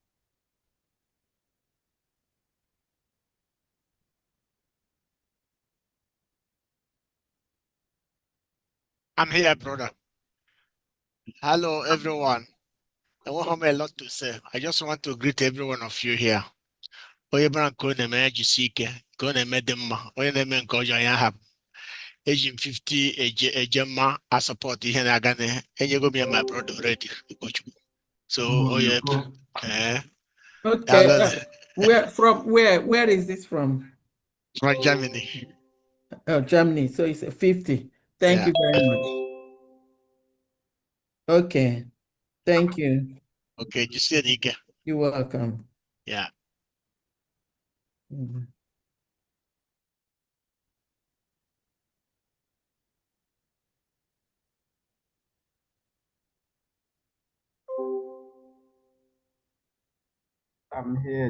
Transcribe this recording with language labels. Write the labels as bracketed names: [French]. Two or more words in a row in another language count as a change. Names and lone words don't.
[English] I'm here, brother. Hello, everyone. I won't have a lot to say. I just want to greet every one of you here. [Igbo] Onye bụla nke ọ na-eme ya jisi ike, nke ọ na-eme dị mma, onye na-eme nke ọjọọ ya hapụ. Eji m 50 eje mma a support ihe na-aga na enyego m ya [English] my brother already. [Igbo] So onye [English] Okay. Where is this from? From Germany. Oh, Germany. So it's a 50. Thank you very much. Okay. Thank you. [Igbo] Okay, jisi ike. [English] You're welcome. Yeah. Mhm. I'm here.